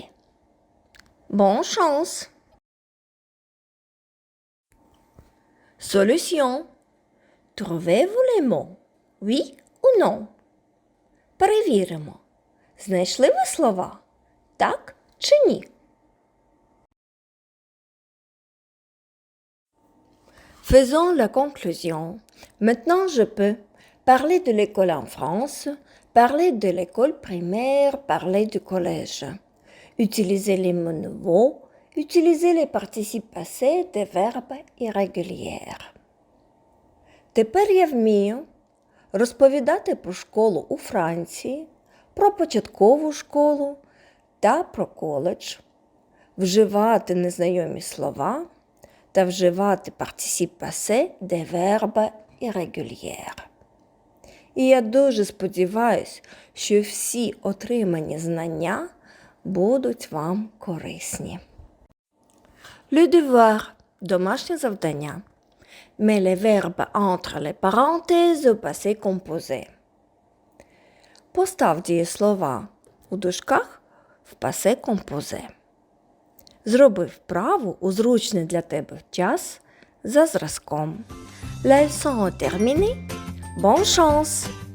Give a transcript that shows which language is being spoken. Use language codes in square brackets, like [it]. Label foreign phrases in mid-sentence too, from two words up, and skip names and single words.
[fr] Bonne chance! Solution. Trouvez-vous les mots? Oui ou non? [uk] Перевіримо. Знайшли ви слова? Так чи ні? [fr] Faisons la conclusion. Maintenant, je peux parler de l'école en France, parler de l'école primaire, parler du collège. Utiliser les mots nouveaux, utiliser les participes passés des verbes irréguliers. [uk] Тепер я вмію розповідати про школу у Франції, про початкову школу та про коледж, вживати незнайомі слова та вживати [fr] participe passé des verbes irréguliers. [uk] І я дуже сподіваюсь, що всі отримані знання будуть вам корисні. [fr] Le devoir – [uk] домашнє завдання. [fr] Mets les verbes entre les parenthèses au passé composé. [uk] Постав дієслова у дужках в [fr] passé composé. [uk] Зроби вправу у зручний для тебе час за зразком. [fr] La leçon est terminée. Bonne chance!